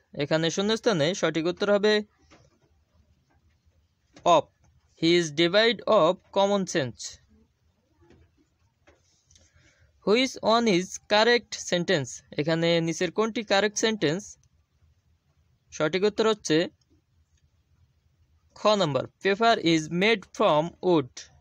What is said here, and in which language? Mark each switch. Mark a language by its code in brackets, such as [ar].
[bn] এখানে শূন্যস্থানে সঠিক উত্তর হবে of. [en] He is devoid of common sense. Which one is correct sentence? [bn] এখানে নিচের কোনটি কারেক্ট সেন্টেন্স? সঠিক উত্তর হচ্ছে খ number, [en] Paper is made from wood.